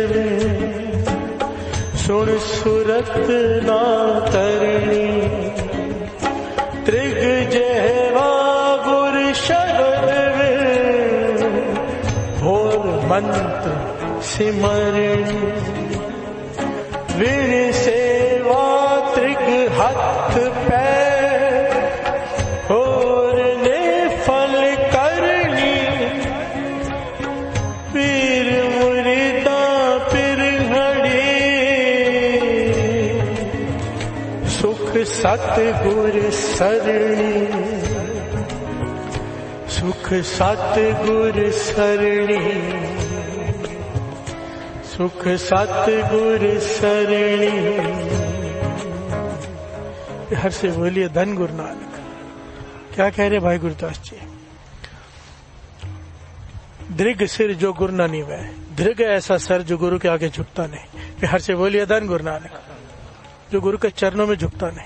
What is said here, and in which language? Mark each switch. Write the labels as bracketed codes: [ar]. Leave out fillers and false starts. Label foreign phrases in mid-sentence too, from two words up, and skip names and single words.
[pa] ਸੁਨ ਸੁਰਤ ਨਾ ਕਰਣੀ, ਤ੍ਰਿਗ ਜਹਵਾ ਗੁਰ ਸ਼ਬਦ, ਭੋਰ ਮੰਤ੍ਰ ਸਿਮਰਣੀ, ਵਿਣ ਸੇਵਾ ਤ੍ਰਿਗ ਹਥ ਪੈਰ, ਔਰ ਨੇ ਫਲ ਕਰਨੀ, ਪੀਰ ਮੁਰੀਦਾ ਪਿਰਹੜੀ, ਸੁਖ ਸਤਗੁਰ ਸਰਣੀ, ਸੁਖ ਸਤਗੁਰ ਸਰਣੀ, ਸੁਖ ਸਤਗੁਰ ਸਰਣੀ। [hi] हर से बोलिए धन गुरु नानक। क्या कह रहे भाई गुरदास जी? [pa] ਦ੍ਰਿੜ੍ਹ ਸਿਰ ਜੋ ਗੁਰੂ ਨ ਨਿਵੇ, [hi] दृढ़ ऐसा सर जो गुरु के आगे झुकता नहीं। हर से बोलिए धन गुरु नानक, जो गुरु के चरणों में झुकता नहीं।